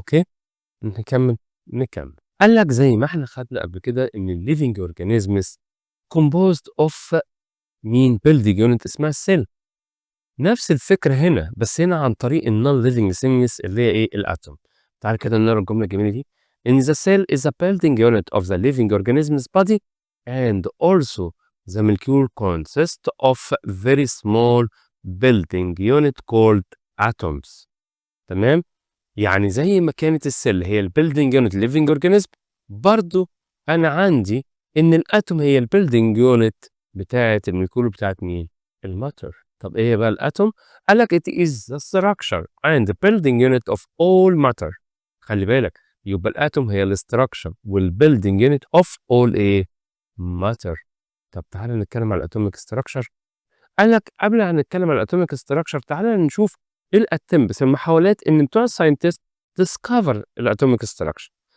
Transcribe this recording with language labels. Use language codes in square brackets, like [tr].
[ar] اوكي، نكمل. قال لك زي ما احنا خدنا قبل كده ان الليفينج اورجانيزمز [en] composed of [ar] مين؟ [en] building unit [ar] اسمها السيل. نفس الفكرة هنا، بس هنا عن طريق النون ليفينج ثينجز اللي هي ايه؟ الاتوم. تعال كده نقرا الجملة الجميلة دي. [en] In the cell is a building unit of the living organism's body and also the molecule consists of very small building unit called atoms. [ar] تمام؟ يعني زي ما كانت السيل هي البيلدينج يونت [en] living organism، [ar] برضو انا عندي ان الاتوم هي البيلدينج يونت بتاعت المولكيول بتاعت مين؟ الماتر. طب ايه بقى الاتوم؟ قال لك [en] it is the structure and the building unit of all matter. [ar] خلي بالك يبقى الاتوم هي الاستراكشر والبيلدينج يونت [en] of all [ar] ايه؟ matter. طب تعالى نتكلم على الاتوميك ستراكشر. قال لك قبل ما نتكلم على الاتوميك ستراكشر تعالى نشوف ايه الاتمبس المحاولات ان بتوع الساينتست ديسكفر الاتوميك ستراكشر.